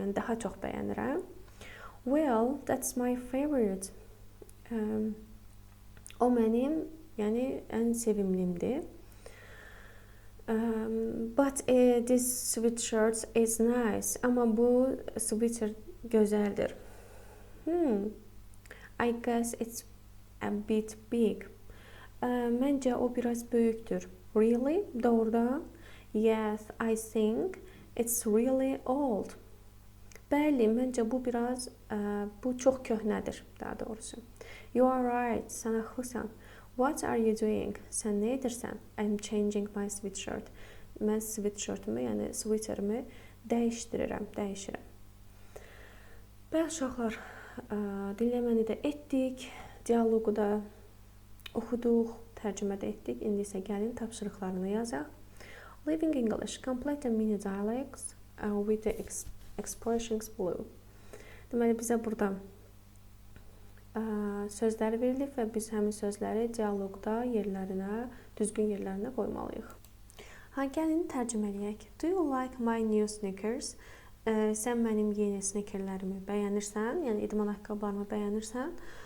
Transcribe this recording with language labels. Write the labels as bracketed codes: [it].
[az] Yəni daha çox bəyənirəm. [en] Well, that's my favorite. [az] O mənim, yəni ən sevimlimdir. [en] But this sweatshirt is nice. [az] Amma bu sweater gözəldir. [en] I guess it's a bit big. [az] Məncə o biraz böyükdür. [en] Really? [az] Doğrudan? [en] Yes, I think it's really old. [az] Bəli, məncə bu çox köhnədir, daha doğrusu. [en] You are right, [az] sən haqlısan. [en] What are you doing? [az] Sən nə edirsən? [en] I'm changing my sweatshirt. [az] Mən sweatshirtimi, yəni sweaterimi dəyişirəm. Bəli uşaqlar, dinləməni də etdik, dialoqu da oxuduq, tərcümə də etdik. İndi isə gəlin tapşırıqlarını yazaq. [en] Living English, complete a mini dialogues with the expressions below. [az] Deməli, bizə burada sözlər verilib və biz həmin sözləri dialoqda düzgün yerlərinə qoymalıyıq. Gəlin tərcümə edək. [en] Do you like my new sneakers? [az] Sən mənim yeni sneakerlərimi bəyənirsən? Yəni idman ayaqqabılarımı bəyənirsən?